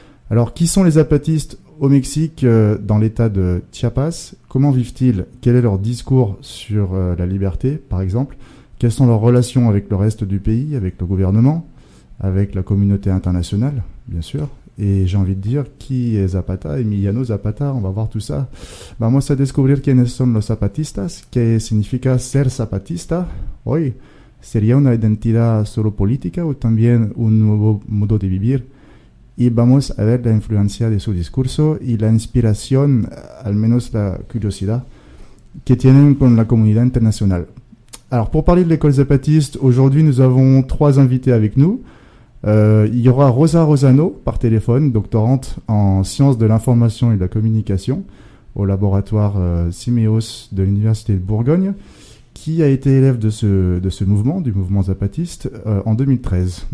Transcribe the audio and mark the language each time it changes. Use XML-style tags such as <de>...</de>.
<fr>Alors, qui sont les zapatistes au Mexique, dans l'état de Chiapas? Comment vivent-ils? Quel est leur discours sur la liberté, par exemple? Quelles sont leurs relations avec le reste du pays, avec le gouvernement, avec la communauté internationale, bien sûr? Et j'ai envie de dire, qui est Zapata? Emiliano Zapata, on va voir tout ça.</fr> <es>Vamos a descubrir quiénes son los zapatistas, qué significa ser zapatista. Hoy, ¿sería una identidad solo política o también un nuevo modo de vivir? Y vamos a ver la influencia de su discurso y la inspiración, al menos la curiosidad, que tienen con la comunidad internationale.</es> <fr>Alors, pour parler de l'école zapatiste, aujourd'hui, nous avons 3 invités avec nous. Il y aura Rosa Rosano, par téléphone, doctorante en sciences de l'information et de la communication au laboratoire Simeos de l'Université de Bourgogne, qui a été élève de ce mouvement, du mouvement zapatiste, en 2013.</fr>